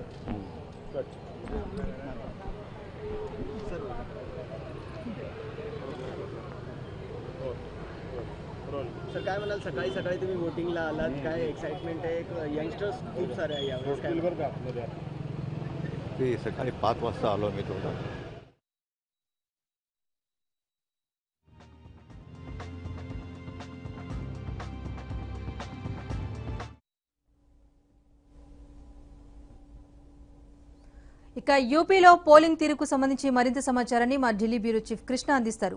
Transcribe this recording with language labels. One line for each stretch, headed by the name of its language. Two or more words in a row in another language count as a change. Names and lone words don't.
Marathi: सर काय म्हणाल सकाळी सकाळी तुम्ही वोटिंगला आलात काय एक्साइटमेंट आहे यंगस्टर्स खूप सारे आहे यावेळेस काय ते सकाळी 5 वाजता आलो मी थोडा.
Telugu: ఇక యూపీలో పోలింగ్ తీరుకు సంబంధించి మరింత సమాచారాన్ని మా ఢిల్లీ బ్యూరో చీఫ్ కృష్ణ అందిస్తారు.